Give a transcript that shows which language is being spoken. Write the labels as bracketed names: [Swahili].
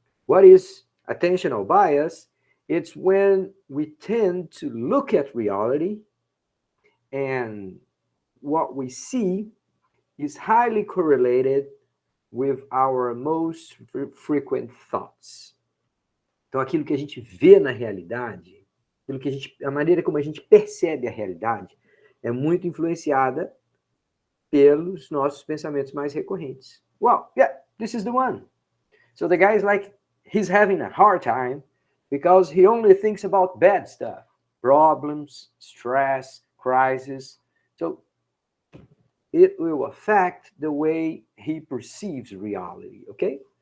[English] What is attentional bias? It's when we tend to look at reality and what we see is highly correlated with our most frequent thoughts. [Portuguese] Então, aquilo que a gente vê na realidade, a maneira como a gente percebe a realidade, é muito influenciada pelos nossos pensamentos mais recorrentes. [English] Well, yeah, this is the one. So the guy is like, he's having a hard time because he only thinks about bad stuff, problems, stress, crisis. So it will affect the way he perceives reality, okay?